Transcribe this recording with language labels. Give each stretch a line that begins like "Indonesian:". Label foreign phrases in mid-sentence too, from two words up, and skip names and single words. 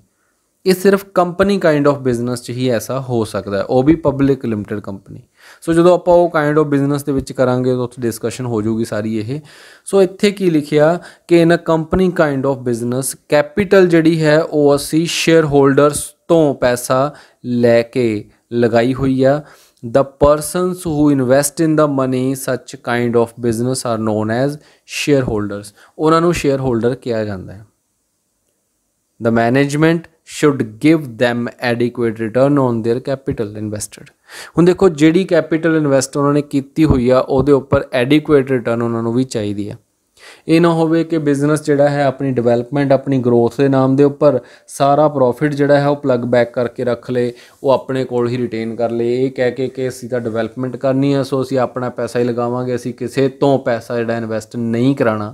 Punjabi: ਇਹ ਸਿਰਫ
English: company kind of business
Punjabi: 'ਚ ਹੀ ਐਸਾ ਹੋ ਸਕਦਾ, ਉਹ ਵੀ
English: public limited company.
Punjabi: ਸੋ ਜਦੋਂ ਆਪਾਂ ਉਹ
English: kind of business
Punjabi: ਦੇ ਵਿੱਚ ਕਰਾਂਗੇ ਤਾਂ ਉੱਥੇ ਡਿਸਕਸ਼ਨ ਹੋ ਜਾਊਗੀ ਸਾਰੀ ਇਹ। ਸੋ ਇੱਥੇ ਕੀ ਲਿਖਿਆ ਕਿ
English: in a company kind of business capital
Punjabi: ਜਿਹੜੀ ਹੈ ਉਹ ਅਸੀਂ
English: share holders
Punjabi: ਤੋਂ ਪੈਸਾ ਲੈ ਕੇ ਲਗਾਈ ਹੋਈ ਆ।
English: The persons who invest in the money such kind of business are known as shareholders।
Punjabi: ਉਹਨਾਂ ਨੂੰ
English: share holder
Punjabi: ਕਿਹਾ ਜਾਂਦਾ ਹੈ।
English: The management should give them adequate return on their capital invested।
Punjabi: ਹੁਣ ਦੇਖੋ ਜਿਹੜੀ
English: capital invest
Punjabi: ਉਹਨਾਂ ਨੇ ਕੀਤੀ ਹੋਈ ਆ ਉਹਦੇ ਉੱਪਰ
English: adequate return
Punjabi: ਉਹਨਾਂ ਨੂੰ ਵੀ ਚਾਹੀਦੀ ਆ। ਇਹ ਨਾ ਹੋਵੇ ਕਿ ਬਿਜ਼ਨਸ ਜਿਹੜਾ ਹੈ ਆਪਣੀ ਡਿਵੈਲਪਮੈਂਟ, ਆਪਣੀ ਗਰੋਥ ਦੇ ਨਾਮ ਦੇ ਉੱਪਰ ਸਾਰਾ ਪ੍ਰੋਫਿਟ ਜਿਹੜਾ ਹੈ ਉਹ
English: plug back
Punjabi: ਕਰਕੇ ਰੱਖ ਲਏ, ਉਹ ਆਪਣੇ ਕੋਲ ਹੀ ਰਿਟੇਨ ਕਰ ਲਏ, ਇਹ ਕਹਿ ਕੇ ਕਿ ਅਸੀਂ ਤਾਂ ਡਿਵੈਲਪਮੈਂਟ ਕਰਨੀ ਹੈ ਸੋ ਅਸੀਂ ਆਪਣਾ ਪੈਸਾ ਹੀ ਲਗਾਵਾਂਗੇ, ਅਸੀਂ ਕਿਸੇ ਤੋਂ ਪੈਸਾ ਜਿਹੜਾ ਇਨਵੈਸਟ ਨਹੀਂ ਕਰਾਉਣਾ।